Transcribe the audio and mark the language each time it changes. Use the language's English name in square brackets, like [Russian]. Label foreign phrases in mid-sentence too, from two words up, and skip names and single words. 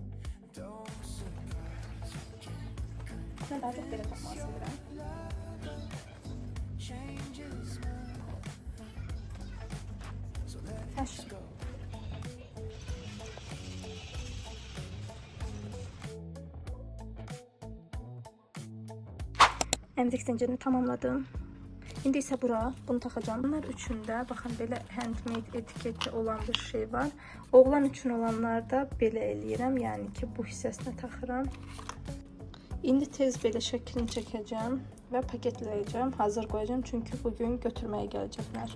[Turkish] Ben daha çok böyle takmak istedim. [Azerbaijani] Həşr. Əmzik zincirini tamamladım. İndi isə bura bunu taxacağım. Bunlar üçün də baxın belə handmade etiketli olan bir şey var. Oğlan üçün olanlarda belə eləyirəm, yəni ki bu hissəsinə taxıram. İndi tez belə şəklini çəkəcəm və paketləyəcəm, hazır qoyacağım çünki bugün götürməyə gələcəklər.